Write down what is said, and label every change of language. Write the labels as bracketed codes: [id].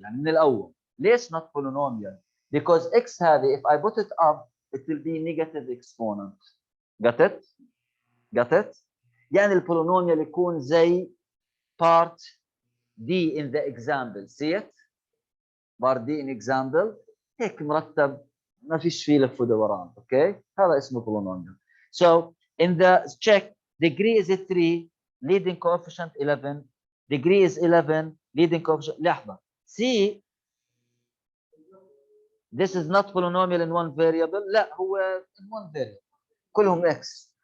[ar] يعني من الأول. ليش [en] not polynomial? Because x هذه, if I put it up, it will be negative exponent. Got it? Got it? [ar] يعني البولينوميال يكون زي [en] part D in the example. See it? Part D in example. [ar] هيك مرتب ما فيش فيه لف ودوران. Okay? هذا اسمه polynomial. [en] So in the check, degree is 3, leading coefficient 11, degree is 11, leading coefficient. [ar] لحظة. [en] C, this is not polynomial in one variable. [ar] لا هو [en] in one variable. [ar] كلهم x.